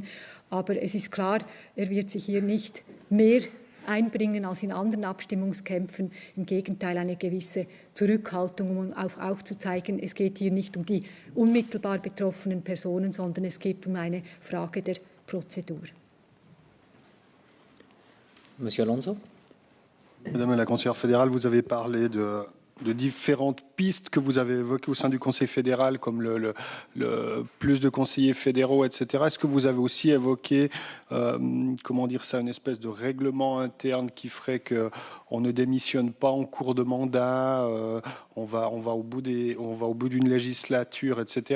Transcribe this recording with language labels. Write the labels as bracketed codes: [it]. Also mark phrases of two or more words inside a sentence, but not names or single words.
[de] Aber es ist klar, er wird sich hier nicht mehr einbringen als in anderen Abstimmungskämpfen. Im Gegenteil, eine gewisse Zurückhaltung, um auch zu zeigen, es geht hier nicht um die unmittelbar betroffenen Personen, sondern es geht um eine Frage der Prozedur. [fr] Monsieur Alonso. Madame la conseillère fédérale, vous avez parlé de différentes pistes que vous avez évoquées au sein du Conseil fédéral, comme le plus de conseillers fédéraux, etc. Est-ce que vous avez aussi évoqué, comment dire ça, une espèce de règlement interne qui ferait qu'on ne démissionne pas en cours de mandat, on va au bout d'une législature, etc.